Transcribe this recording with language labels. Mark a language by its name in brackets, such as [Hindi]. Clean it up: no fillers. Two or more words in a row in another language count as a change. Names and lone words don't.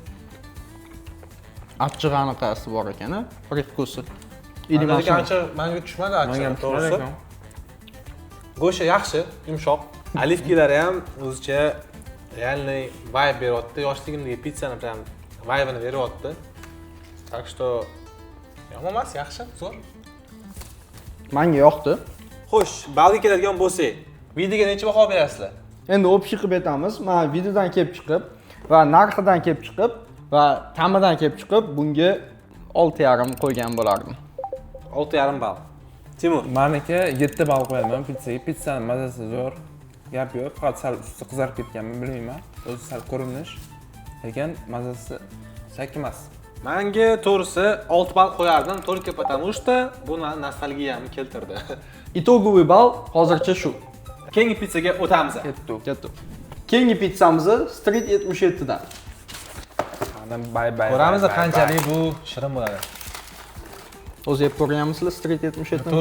[Uzbek] Achchiq aniqasi bor ekan, привкуsi. Menga ancha menga tushmadi achchiq, to'g'risi. Go'sht yaxshi, yumshoq. Olivkilari ham o'zicha realniy vibe beryapti. Yoshligimdagi pizzani ham vibe'ini beryapti. [Russian] Так что [Uzbek] yomon emas, yaxshi, zo'r. Menga yoqdi. Xo'sh, balga keladigan bo'lsak, videoga necha baho berasizlar? Endi o'pishib qilib aytamiz. Men videodan kelib chiqib va narxidan kelib chiqib va ta'midan kelib chiqib bunga 6,5 qo'ygan bo'lardim. 6,5 ball. Timur, Meniki 7 ball qo'yaman pizzaga. Pizzani mazasi zo'r. Gap yo'q, faqat sal usti qizarib ketganmi bilmayman. O'zi sal ko'rinish. Lekin mazasi sakmas. menga to'g'risi 6 ball qo'yardim, [Russian] только потому что [Uzbek] bu meni nostalgiyamni keltirdi. Itogoviy ball hozircha shu. Keyingi pizzaga o'tamiz. Ketdi. Keyingi pizzamiz Street 77 dan. Ana bay. Ko'ramiz qanchalik bu shirin bo'ladi. O'zi yeb ko'rganmisizlar Street 77 dan